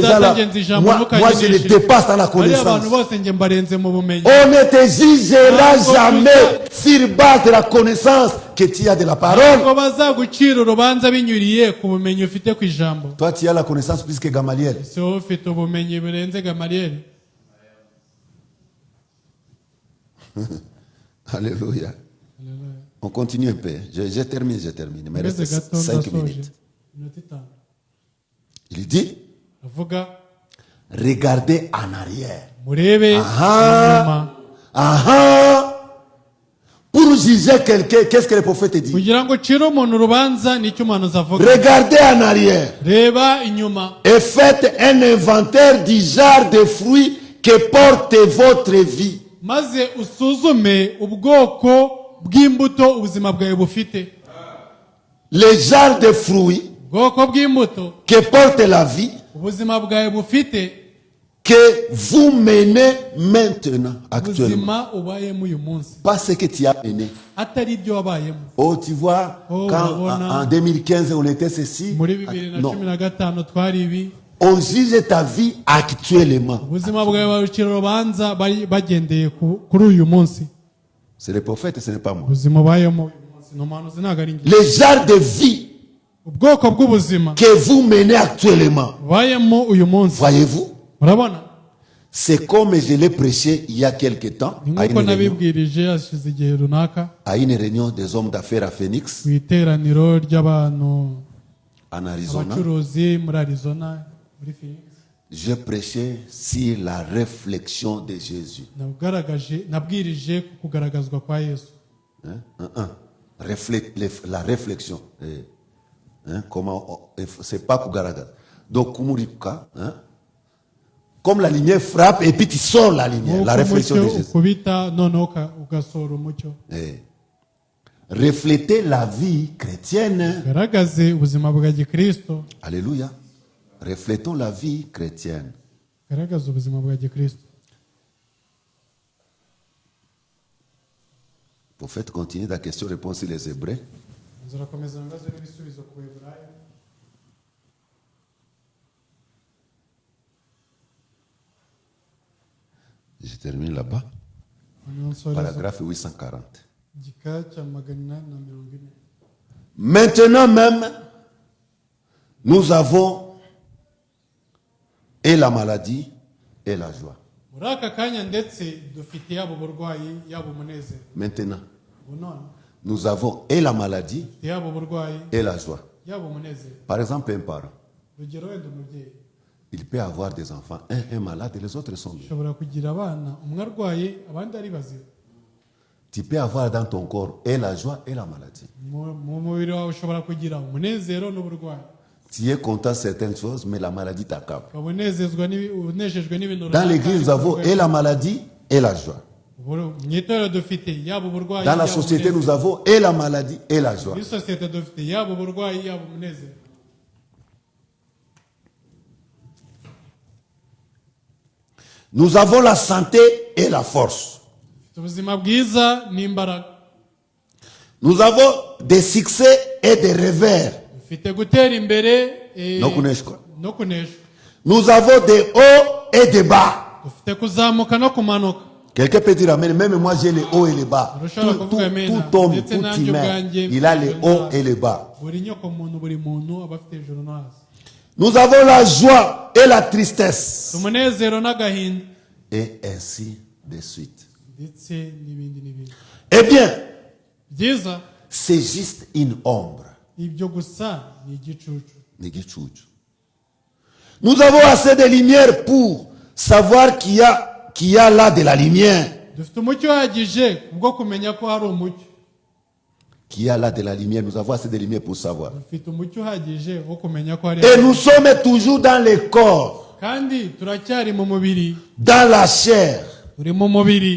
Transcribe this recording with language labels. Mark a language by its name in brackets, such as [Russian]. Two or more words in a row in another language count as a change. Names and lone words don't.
[Kinyarwanda] data [French] gens-là, [Kinyarwanda] ngenzi ijambo [French] moi je les [Kinyarwanda] ntukayinishe. [French] dépasse dans la [Kinyarwanda] bariya [French] connaissance. [Kinyarwanda] abantu bose njye mbarenze mu bumenyi. [French] On ne te jugera [Kinyarwanda] Ntabwo [French] jamais sur base de la connaissance que tu as de la parole. [Kinyarwanda] ntabwo bazagucira urubanza binyuriye ku bumenyi ufite ku ijambo. [French] Toi, tu as la connaissance plus que Gamaliel. [Kinyarwanda] si wowe ufite ubumenyi burenze Gamaliyeli. [French] Alléluia. On continue un peu. Je termine. Il me reste [Kinyarwanda] Mbese gato [French] 5 [Kinyarwanda] ndasoje. [French] minutes. [Kinyarwanda] Iminota 5. [French] Il dit, [Kinyarwanda] avuga [French] regardez en arrière. [Kinyarwanda] murebe Aha. inyuma Aha. [French] Pour juger quelqu'un, qu'est-ce que le prophète dit? [Kinyarwanda] kugira ngo ucire umuntu urubanza nicyo umuhanuzi avuga. [French] Regardez en arrière [Kinyarwanda] reba inyuma [French] et faites un inventaire du genre de fruits que porte votre vie. [Kinyarwanda] maze usuzume ubwoko bw'imbuto ubuzima bwawe bufite. [French] Les genres de fruits [Kinyarwanda] ubwoko bw'imbuto [French] que porte la vie [Kinyarwanda] ubuzima bwawe bufite [French] que vous menez maintenant, actuellement. [Kinyarwanda] ubuzima ubayemo uyu munsi [French] Pas ce que tu as mené. [Kinyarwanda] atari ibyo wabayemo. [French] Oh, tu vois, Oh, quand voilà. en 2015 on était ceci. [Kinyarwanda] muri 2015 [French] Non, [Kinyarwanda] twari ibi. [French] On juge ta vie actuellement. [Kinyarwanda] ubuzima bwawe barucira urubanza bagendeye kuri uyu munsi. [French] C'est le prophète, ce n'est pas moi. [Kinyarwanda] ubuzima ubayemo uyu munsi ni umuhanuzi ntabwo ari njye. [French] Le genre de vie [Kinyarwanda] ubwoko bw'ubuzima [French] que vous menez actuellement, [Kinyarwanda] ubayemo uyu munsi, [French] voyez-vous, [Kinyarwanda] urabona [French] c'est comme je l'ai prêché il y a quelque temps [Kinyarwanda] ni [French] à [Kinyarwanda] nk'uko [French] une réunion, [Kinyarwanda] nabibwirije hashize igihe runaka [French] des hommes d'affaires à Phoenix, [Kinyarwanda] ku iteraniro ry'abantu [French] en Arizona. [Kinyarwanda] abacuruzi muri Arizona muri Phoenix. [French] Je prêchais sur la réflexion de Jésus. [Kinyarwanda] nabwirije ku kugaragazwa kwa Yesu. [French] La réflexion. Comment c'est pas kugaragaz. Donc kumurika, comme la lumière frappe et puis tu sors la lumière, la réflexion de Jésus. [Kinyarwanda] ukubita noneho ugasohora umucyo. [French] Refléter la vie chrétienne. [Kinyarwanda] Garagaze ubuzima bwa Gikristo. [French] Alléluia. Reflétons la vie chrétienne. [Kinyarwanda] Garagaze ubuzima bwa Gikristo. [French] Prophète, continue la question-réponse sur les Hébreux. [Kinyarwanda] Nzirakomeza ibibazo n'ibisubizo ku Baheburayo. [French] Je termine là-bas. Paragraphe 840. [Kinyarwanda] Igika cya 840. [French] Maintenant même, nous avons et la maladie et la joie. [Kinyarwanda] Muri aka kanya ndetse dufite yabo burwayi yabo munezero. [French] Maintenant, [Kinyarwanda] Bunone [French] nous avons et la maladie [Kinyarwanda] yabo burwayi [French] et la joie. [Kinyarwanda] yabo munezero. [French] Par exemple, un parent, [Kinyarwanda] Rugero wenda umubyeyi [French] il peut avoir des enfants, un est malade et les autres sont bien. [Kinyarwanda] ushobora kugira abana umwe arwaye abandi ari bazima. [French] Tu peux avoir dans ton corps et la joie et la maladie. [Kinyarwanda] Mu mubiri wawe ushobora kugira umunezero n'uburwayi. [French] Tu es content de certaines choses, mais la maladie t'accable. [Kinyarwanda] unejejwe n'ibintu. [French] Dans l'église, nous avons et la maladie et la joie. [Kinyarwanda] Mu itorero dufite yaba uburwayi [French] Dans la société, nous avons et la maladie et la joie. [Kinyarwanda] muri sosiyete dufite yaba uburwayi yaba umunezero. [French] Nous avons la santé et la force. [Kinyarwanda] ubuzima bwiza n'imbaraga. [French] Nous avons des succès et des revers. [Kinyarwanda] dufite gutera imbere No kuneshwa. no kuneshwa. [French] Nous avons des hauts et des bas. [Kinyarwanda] dufite kuzamuka no kumanuka. [French] Quelqu'un peut dire amen. Même moi, j'ai les hauts et les bas. Tout homme, tout humain, il a les hauts et les bas. [Kinyarwanda] buri nyoko muntu buri muntu aba afite ijuru no hasi. [French] Nous avons la joie et la tristesse. [Kinyarwanda] umunezero n'agahinda [French] Et ainsi de suite. [Kinyarwanda] ndetse n'ibindi n'ibindi. [French] Eh bien, [Kinyarwanda] byiza [French] c'est juste une ombre. [Kinyarwanda] ibyo gusa ni igicucu. Nigichuchu. [French] Nous avons assez de lumière pour savoir qu'il y a là de la lumière. [Kinyarwanda] dufite umucyo uhagije kubwo kumenya ko hari umucyo. [French] Qu'il y a là de la lumière. Nous avons assez de lumière pour savoir. [Kinyarwanda] dufite umucyo uhagije wo kumenya ko hari. [French] Et nous sommes toujours dans le corps, [Kinyarwanda] kandi turacyari mu mubiri. [French] dans la chair. [Kinyarwanda] turi mu mubiri.